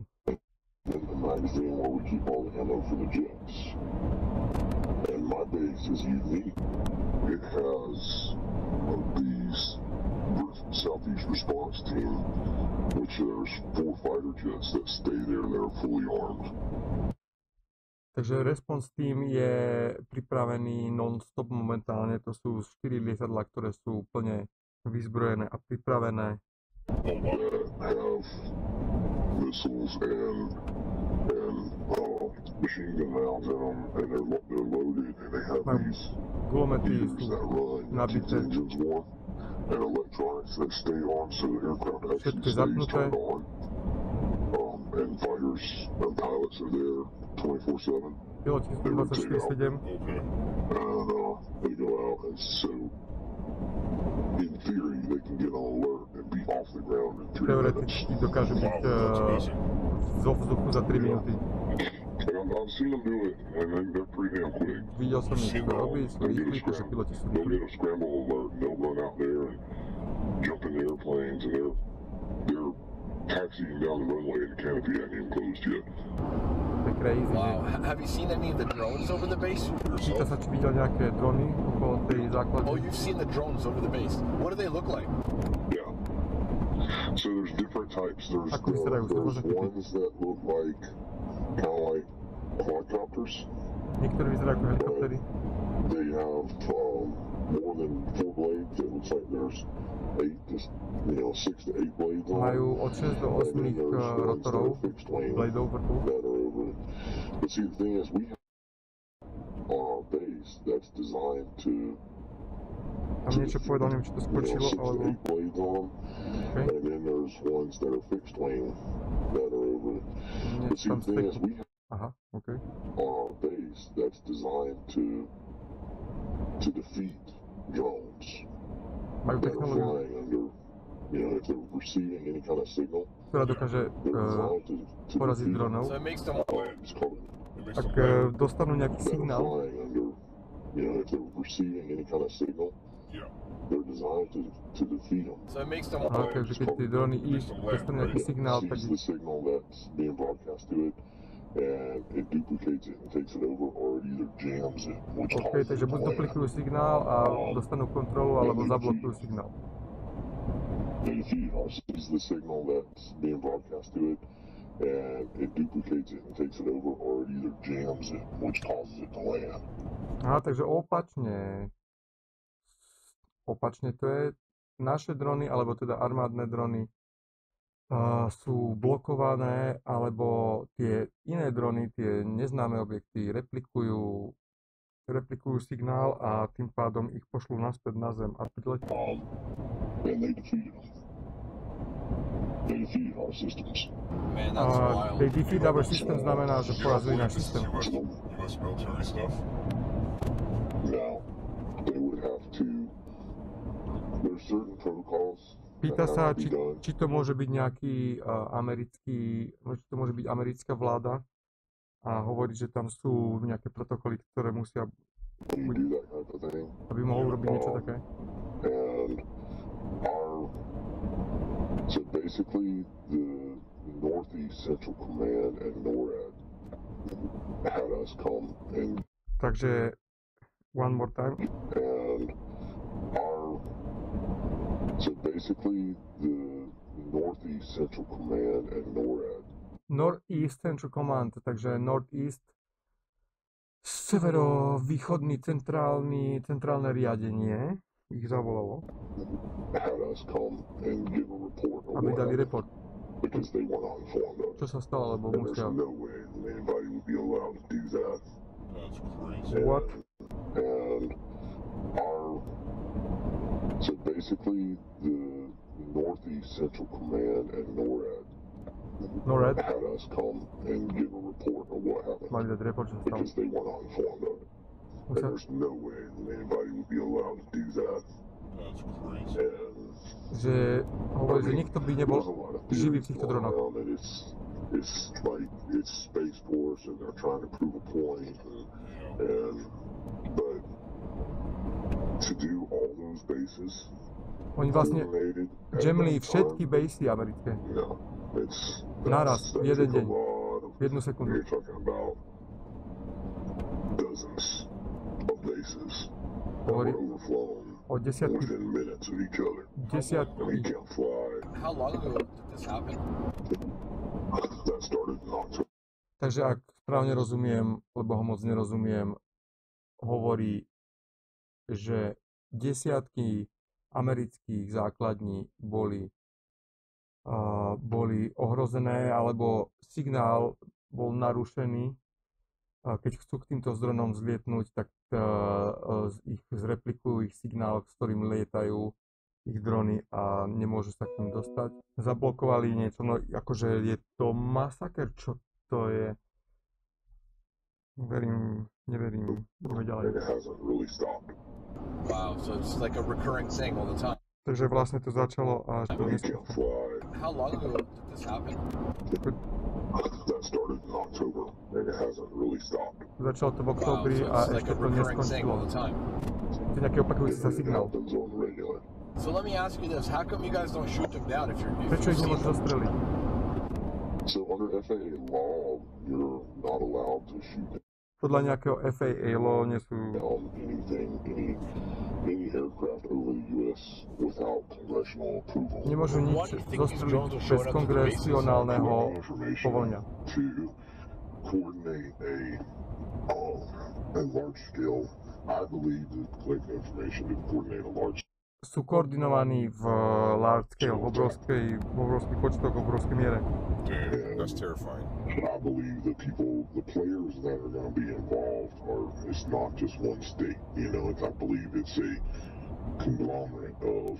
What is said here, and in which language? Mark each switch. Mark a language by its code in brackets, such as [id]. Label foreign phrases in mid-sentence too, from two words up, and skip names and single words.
[en] In the magazine where we keep all the ammo for the jets. And my base is unique. It has these Southeast Response Team, which there's 4 fighter jets that stay there. They're fully armed. [sk] Takže [en] Response Team [sk] je pripravený non-stop momentálne. To sú 4 lietadlá, ktoré sú úplne vyzbrojené a pripravené. [en] That have missiles and machine gun rounds in them, and they're loaded, and they have [sk] Majú [en] these [sk] kulomety, [en] meters [sk] sú [en] that run to [sk] nabité, [en] the engines one, and electronics that stay on, so the aircraft actually [sk] všetko je [en] stays [sk] zapnuté. [en] turned on. And fighters and pilots are there 24/7. [sk] Piloti sú 24/7. [en] And they go out, and so in theory they can get on alert and be off the ground in 3 minutes. [sk] Teoreticky dokážu byť zo vzduchu za 3 minúty. [en] And I've seen them do it, and they're pretty damn quick. [sk] Videl som ich to robiť, sú rýchli, takže piloti sú [en] They'll [sk] rýchli. [en] get a scramble alert, and they'll run out there and jump in the airplanes, and they're taxiing down the runway, and the canopy hasn't even closed yet. [sk] To je crazy. [en] Wow. Have you seen any of the drones over the base? [sk] Pýta sa, či videl nejaké drony okolo tej [en] Oh, [sk] základne. [en] you've seen the drones over the base. What do they look like? Yeah. So there's different types. There's [sk] Ako vyzerajú? To [en] there's [sk] môže byť. [en] ones that look like kind of like quadcopters. [sk] Niektoré vyzerajú ako helikoptery. [en] They have more than 4 blades. It looks like there's 6 to 8 blades on [sk] Majú [en] them. [sk] od 6 do 8 [en] And then there's ones that [sk] rotorov, [en] are fixed wing [sk] bladeov vrtu. [en] that are over it. But see, the thing is, we have on our base that's designed to [sk] Tam niečo povedal, neviem, či to skočilo, [en] 6 to [sk] alebo... [en] 8 blades on them. Okay. And then there's ones that are fixed wing that are over it. But see, [sk] Tam [en] the thing is, we have [sk] Aha, OK. [en] on our base that's designed to to defeat drones. [sk] Majú [en] That are [sk] technológiu, [en] flying under, if they're receiving any kind of signal, [sk] ktorá dokáže [en] they're designed to [sk] poraziť [en] defeat them. [sk] dronov. [en] So it makes them It's called [sk] Ak dostanú nejaký [en] that are [sk] signál, [en] flying under, if they're receiving any kind of signal, they're designed to defeat them. so it makes them [sk] takže keď tie drony dostanú nejaký signál, tak [en] Sees the signal that's being broadcast to it, and it duplicates it and takes it over, or it either jams it, which [sk] OK, [en] causes [sk] takže [en] it to [sk] buď [en] land. [sk] duplikujú signál a dostanú kontrolu, alebo zablokujú signál. They defeat it, sees the signal that's being broadcast to it, and it duplicates it and takes it over, or it either jams it, which causes it to land. Aha, takže opačne. Opačne to je. Naše drony, alebo teda armádne drony, sú blokované, alebo tie iné drony, tie neznáme objekty, replikujú signál a tým pádom ich pošlú naspäť na zem a priletia. [en] And they defeated them. They defeated our systems. man, that's wild. They defeat our system [sk] znamená, že porazili náš systém. [en] US military stuff. Now, they would have to. There's certain protocols. [sk] Pýta [en] that [sk] sa, [en] have to be done. [sk] či to môže byť nejaký či to môže byť americká vláda a hovorí, že tam sú nejaké protokoly, ktoré musia, [en] When you do that type of thing, [sk] aby mohol urobiť niečo také. [en] and so basically the Northeast Central Command and NORAD had us come and [sk] Takže, [en] one more time. and so basically the Northeast Central Command and NORAD Northeast Central Command, [sk] takže Northeast, severovýchodný centrálne riadenie ich zavolalo, [en] had us come and give a report on [sk] aby [en] what [sk] dali [en] happened [sk] report, [en] because they were not informed of it. [sk] čo sa stalo, lebo [en] And there's [sk] musia. [en] no way that anybody would be allowed to do that. That's crazy. What? And so basically the Northeast Central Command and NORAD had us come and give a report on what happened [sk] mali dať report, čo sa stalo. [en] because they were not informed of it. And [sk] Musia, [en] there's no way that anybody would be allowed to do that. That's crazy. And [sk] že hovorí, že nikto by nebol [en] there's a lot of [sk] živý v [en] theories [sk] týchto [en] going [sk] dronoch. [en] around that it's like it's Space Force and they're trying to prove a point and but to do all those bases [sk] Oni vlastne [en] eliminated at [sk] jamli [en] that [sk] všetky [en] time, [sk] basy americké. [en] no, it's [sk] Naraz, [en] that [sk] jeden [en] took a [sk] deň, [en] lot of, [sk] v jednu sekundu. [en] you're talking about dozens of bases that were [sk] Hovorí [en] overflown [sk] o desiatky, [en] within minutes of each other. And we [sk] desiatky, [en] can't fly. How long ago did this happen? That started in October. [sk] takže ak správne rozumiem, lebo ho moc nerozumiem, hovorí, že desiatky amerických základní boli ohrozené, alebo signál bol narušený. Keď chcú k týmto dronom zlietnúť, tak ich zreplikujú ich signál, s ktorým lietajú ich drony a nemôžu sa k ním dostať. Zablokovali niečo, no akože je to masaker, čo to je. Neverím, ideme ďalej. [en] And it hasn't really stopped. Wow, so it's like a recurring thing all the time. [sk] Takže vlastne to začalo až do [en] We [sk] dneska. [en] can't fly. How long ago did this happen? That started in October, and it hasn't really stopped. [sk] Začalo to v [en] Wow, [sk] októbri [en] so [sk] a [en] it's like [sk] ešte [en] a [sk] to [en] recurring thing [sk] neskončilo. [en] all the time. [sk] To je nejaký opakujúci sa [en] It [sk] signál. [en] happens on the regular. So let me ask you this: how come you guys don't shoot them down if [sk] Prečo [en] you [sk] ich [en] see [sk] nemôžu [en] them? [sk] zastreliť? [en] So under FAA law, you're not allowed to shoot [sk] Podľa nejakého FAA law nie sú, [en] down anything, any aircraft over the U.S. without congressional approval. [sk] nemôžu nič [en] What do you think these drones [sk] zostreliť [en] are [sk] bez [en] showing up to the [sk] kongresionálneho [en] Information [sk] povolenia. [en] to coordinate a large scale. I believe that collecting information to coordinate a large [sk] Sú koordinovaní v [en] large scale, [sk] v obrovských počtoch, v obrovskej miere. [en] Damn, that's terrifying. I believe the players that are going to be involved it's not just one state, I believe it's a conglomerate of